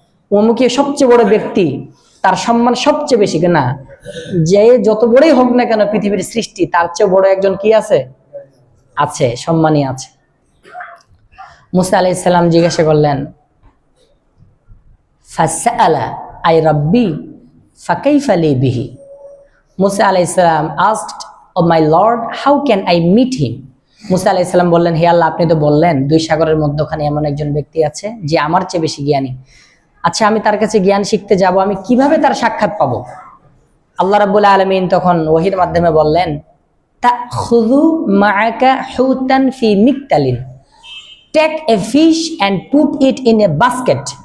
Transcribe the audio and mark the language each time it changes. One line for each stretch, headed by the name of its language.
Bangla: অমুকে সবচেয়ে বড় ব্যক্তি, তার সম্মান সবচেয়ে বেশি, না যে যত বড়ই হোক না কেন পৃথিবীর সৃষ্টি, তার চেয়ে বড় একজন কি আছে, আছে, সম্মানী আছে। মুসা আলাইহিস সালাম জিজ্ঞাসা করলেন
Arabic: ফাসআলা আই রাব্বি ফাকাইফা লি বিহি।
Bangla: মুসা আলাইহিস সালাম
English: asked of my lord how can I meet him।
Bangla: মুসা আলাইহিস সালাম বললেন হে আল্লাহ আপনি তো বললেন দুই সাগরের মধ্যখানে এমন একজন ব্যক্তি আছে যে আমার চেয়ে বেশি জ্ঞানী। আচ্ছা আমি তার কাছে জ্ঞান শিখতে যাব, আমি কিভাবে তার সাক্ষাৎ পাবো? আল্লাহ রাব্বুল আলামিন তখন ওহীর মাধ্যমে বললেন
Arabic: তাখুযু মাআকা হুতান ফি মিকতালিন,
English: Take a fish and put it in a basket.